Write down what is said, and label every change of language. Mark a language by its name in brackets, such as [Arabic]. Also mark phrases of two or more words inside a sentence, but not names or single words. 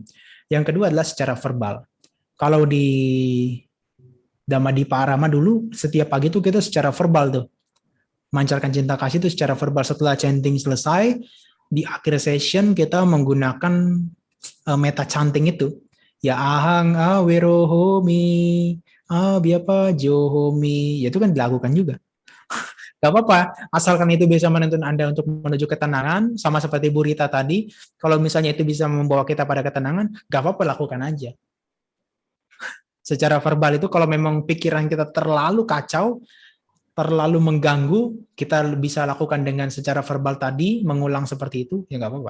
[Indonesian] Yang kedua adalah secara verbal. Kalau di Dhamma-Dipa Arama dulu, setiap pagi itu kita secara verbal tuh. Mancarkan cinta kasih itu secara verbal. Setelah chanting selesai, di akhir session kita menggunakan meta chanting itu. [Pali] Ya ahang awerohomi, abhyapa johomi. [Indonesian] Ya itu kan dilakukan juga. Gak apa-apa, asalkan itu bisa menuntun Anda untuk menuju ketenangan, sama seperti Bu Rita tadi, kalau misalnya itu bisa membawa kita pada ketenangan, gak apa-apa, lakukan aja. Secara verbal itu kalau memang pikiran kita terlalu kacau, terlalu mengganggu, kita bisa lakukan dengan secara verbal tadi, mengulang seperti itu, ya gak apa-apa.